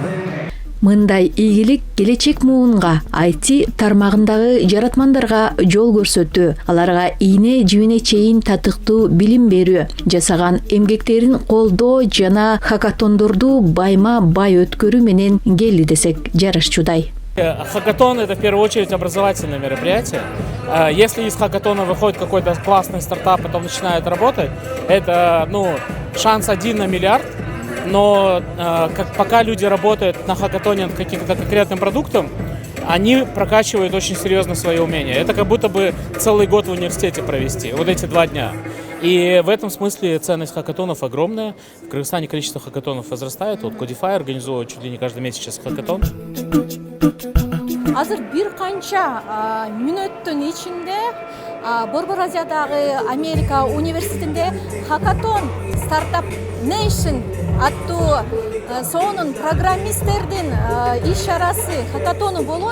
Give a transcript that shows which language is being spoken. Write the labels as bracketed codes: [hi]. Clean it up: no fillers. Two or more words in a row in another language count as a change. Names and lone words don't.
[ky] Мындай ийгилик келечек муунга, IT тармагындагы жаратмандарга жол көрсөтүү, аларга ийне жибине чейин татыктуу билим берүү, жасаган эмгектерин колдоо жана хакатондорду байма-бай өткөрүү менен келди десек жарашчудай. [ru] Хакатон — это в первую очередь образовательное мероприятие. Если из хакатона выходит какой-то классный стартап, потом начинает работать, это шанс 1 на миллиард. Но пока люди работают на хакатоне над каким-то конкретным продуктом, они прокачивают очень серьезно свои умения. Это как будто бы целый год в университете провести, вот эти 2 дня. И в этом смысле ценность хакатонов огромная. В Кыргызстане количество хакатонов возрастает. Вот Codify организовывает чуть ли не каждый месяц сейчас хакатон. [ky] Азыр бир канча мүнөттүн ичинде Борбор Азиядагы Америка университетинде Hackathon Startup Nation аттуу сонун программисттердин иш чарасы хакатону болот.